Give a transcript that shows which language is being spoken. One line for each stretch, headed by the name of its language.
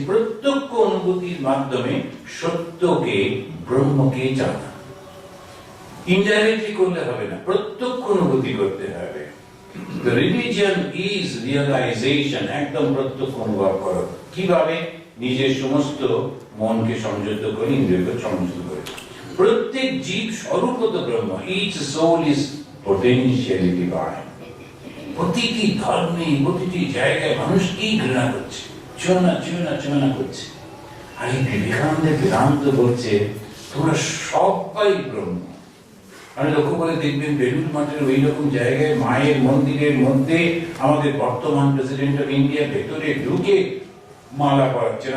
Bangla: প্রত্যক্ষ অনুভূতির মাধ্যমে সত্যকে, ব্রহ্মকে জানা। ইনডাইরেক্টলি করলে হবে না, প্রত্যক্ষ অনুভূতি করতে হবে।
English: The religion is realization,
Bangla: একদম প্রত্যক্ষ অনুভব করো। কিভাবে? নিজের সমস্ত মনকে সংযত করে, ইন্দ্রিয়কে সংযত করে। প্রত্যেক জীব স্বরূপত ব্রহ্ম,
English: each soul is potentially divine।
Bangla: প্রতিটি ধর্মে, প্রতিটি জায়গায় মানুষ কি ঘৃণা করছে, চুনা করছে। আর এই বিবেকানন্দের বেদান্ত বলছে তোমরা সবাই ব্রহ্ম। আমি লক্ষ্য করে দেখবেন বেলুন মাঠের ওই রকম জায়গায় মায়ের মন্দিরের মধ্যে আমাদের বর্তমান প্রেসিডেন্ট অফ ইন্ডিয়া ভেতরে ঢুকে মালা পরাচ্ছেন।